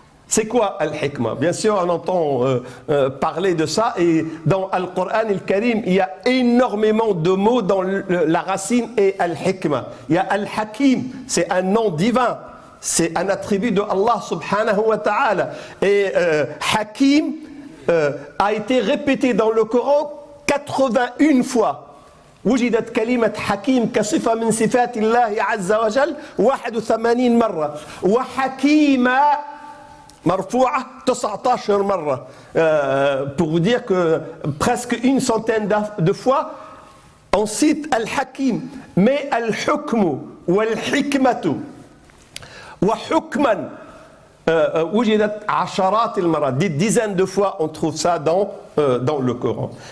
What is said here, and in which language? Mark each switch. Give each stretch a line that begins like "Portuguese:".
French: C'est quoi al-hikma? Bien sûr, on entend parler de ça, et dans Al-Qur'an al-Karim, il y a énormément de mots dans la racine et al-hikma. Il y a al-hakim, c'est un nom divin, c'est un attribut de Allah subhanahu wa ta'ala. Et hakim a été répété dans le Coran 81 fois.
Arabic: وجدت كلمة حكيم كصفة من صفات الله عز وجل 81 مرة، وحكيمة مرفوعة 19 مرة.
French: Pour vous dire que presque une centaine de fois on cite al-hakim. Mais al-hukmu wal-hikmatu wa hukman
Arabic: وجدت عشرات المرات,
French: des dizaines de fois on trouve ça dans le Coran.